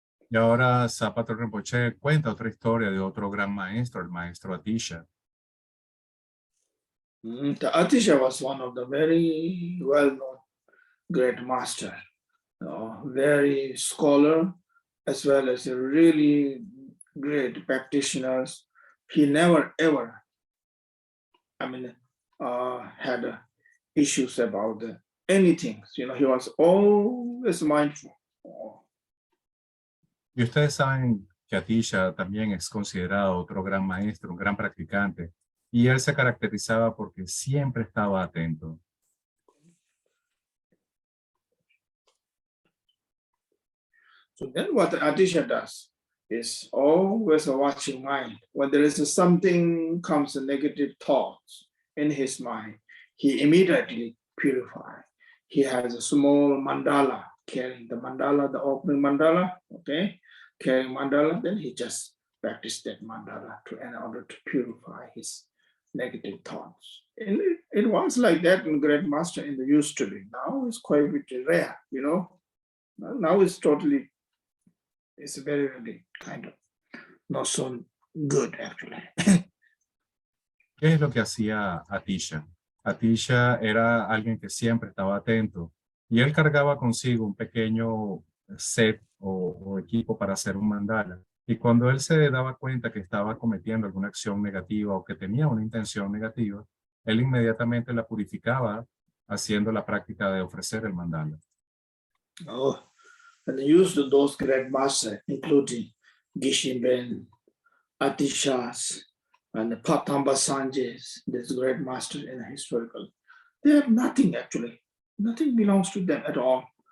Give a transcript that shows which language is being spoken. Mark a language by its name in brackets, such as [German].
[Spanish] Y ahora Patrul Rimpoche cuenta otra historia de otro gran maestro, el maestro Atisha. [English] The Atisha was one of the very well-known great master, very scholar, as well as a really great practitioners. He never ever, had issues about anything. He was always mindful. [Spanish] Y ustedes saben que Atisha también es considerado otro gran maestro, un gran practicante. Y él se caracterizaba porque siempre estaba atento. [English] So then what Atisha does is always a watching mind. When there is something comes a negative thoughts in his mind, he immediately purifies. He has a small mandala, carrying the mandala, the opening mandala, okay? Carrying mandala, then he just practice that mandala in order to purify his negative thoughts. And it was like that in Great Master in the used to be. Now it's quite a bit rare, Now it's totally, it's very, very kind of not so good actually. [Spanish] ¿Qué es lo que hacía Atisha? Atisha era alguien que siempre estaba atento y él cargaba consigo un pequeño set o equipo para hacer un mandala. Y cuando él se daba cuenta que estaba cometiendo alguna acción negativa o que tenía una intención negativa, él inmediatamente la purificaba haciendo la práctica de ofrecer el mandala. [English] Oh, and they used those great masters, including Gishinben, Atishas, and Patamba Sanjay's, this great master in historical. They have nothing actually. Nothing belongs to them at all.